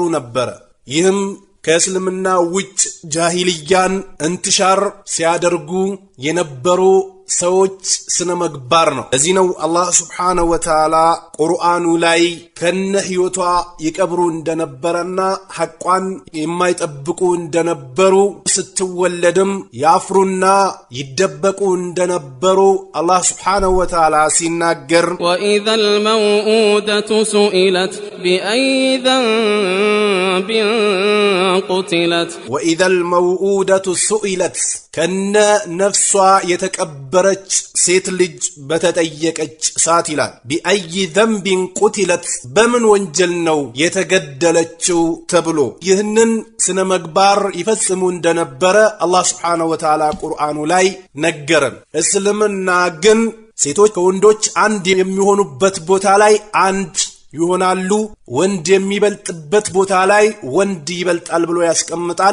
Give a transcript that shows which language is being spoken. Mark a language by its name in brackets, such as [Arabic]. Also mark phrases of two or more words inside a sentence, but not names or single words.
[Amharic] ነበር። ይህም ከእስልምና ውጭ ጃሂልያን እንትሻር ሲያደርጉ የነበሩ ሰዎች ስነ መግባር ነው። ለዚህ ነው አላህ [Arabic] سبحانه وتعالى [Amharic] ቁርአኑ ላይ ከነ ህይወቷ ይቀብሩ እንደነበረና ሐቋን የማይጠብቁ እንደነበሩ ስትወለድም ያፍሩና ይደበቁ እንደነበሩ አላህ [Arabic] سبحانه وتعالى [Amharic] ሲናገር [Arabic] وإذا الموءودة سئلت بأي ذنب قتلت وإذا الموءودة سئلت [Amharic] ከነ ነፍሷ የተቀበረች ሴት ልጅ በተጠየቀች ሰዓት ይላል [Arabic] بأي ذنب قتلت [Amharic] በምን ወንጀል ነው የተገደለችው ተብሎ ይህንን ስነ መግባር ይፈጽሙ እንደነበረ አላህ [Arabic] سبحانه وتعالى [Amharic] ቁርአኑ ላይ ነገረን። እስልምና ግን ሴቶች ከወንዶች አንድ የሚሆኑበት ቦታ ላይ አንድ ይሆናሉ፣ ወንድ የሚበልጥበት ቦታ ላይ ወንድ ይበልጣል ብሎ ያስቀምጣል።